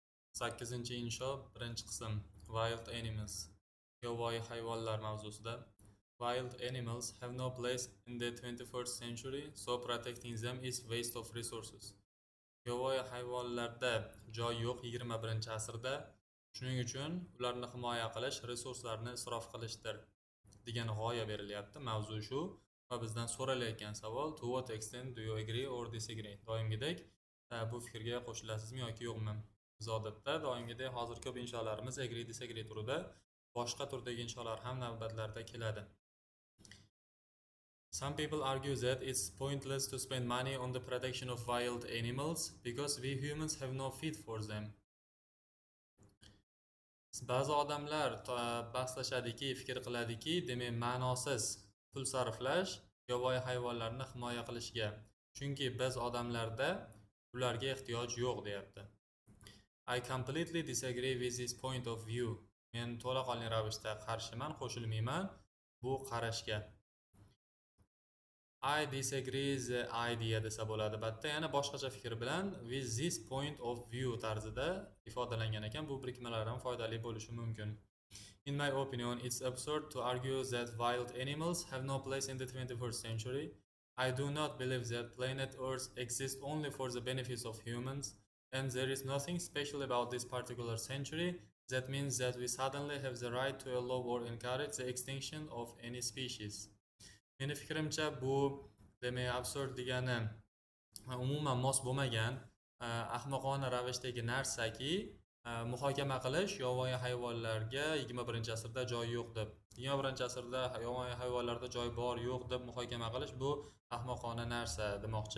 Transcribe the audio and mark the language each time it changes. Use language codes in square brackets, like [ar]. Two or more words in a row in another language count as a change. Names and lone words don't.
[uz] 8-insho birinchi qism [en] Wild Animals [uz] yovvoyi hayvonlar mavzusida. [en] Wild animals have no place in the 21st century, so protecting them is waste of resources. [uz] Yovvoyi hayvonlarda joy yo'q 21-asrda, shuning uchun ularni himoya qilish resurslarni isrof qilishdir degan g'oya berilyapti. Mavzu shu va bizdan so'ralayotgan savol: [en] to what extent do you agree or disagree? [uz] Doimgidek bu fikrga qo'shilasizmi yoki yo'qmi? Biz odatda doimgidek hozir ko'p insholarimiz [en] agree disagree [uz] turida, boshqa turdagi insholar ham navbatlarda keladi. [en] Some people argue that it's pointless to spend money on the protection of wild animals because we humans have no feed for them. [uz] Ba'zi odamlar bahslashadiki, fikr qiladiki, demak ma'nosiz pul sarflash yovvoyi hayvonlarni himoya qilishga, chunki biz odamlarda ularga ehtiyoj yo'q deyapti. [en] I completely disagree with this point of view. [uz] Men to'laqonli ravishda qarshiman, qo'shilmayman bu qarashga. [en] I disagree the idea [uz] desa bo'ladi. Bitta yana boshqacha fikr bilan [en] with this point of view [uz] tarzida ifodalangan ekan. Bu birikmalar ham foydali bo'lishi mumkin. [en] In my opinion, it's absurd to argue that wild animals have no place in the 21st century. I do not believe that planet Earth exists only for the benefits of humans, and there is nothing special about this particular century that means that we suddenly have the right to allow or encourage the extinction of any species. [uz] Meni fikrimcha bu demak absurd degani umuman mos bo'lmagan ahmoqona ravishdagi narsaki, muhokama qilish yovvoyi hayvonlarga 21-asrda joy yo'q deb, 21-asrda yovvoyi hayvonlarda joy bor yo'q deb muhokama qilish bu ahmoqona narsa demoqchi.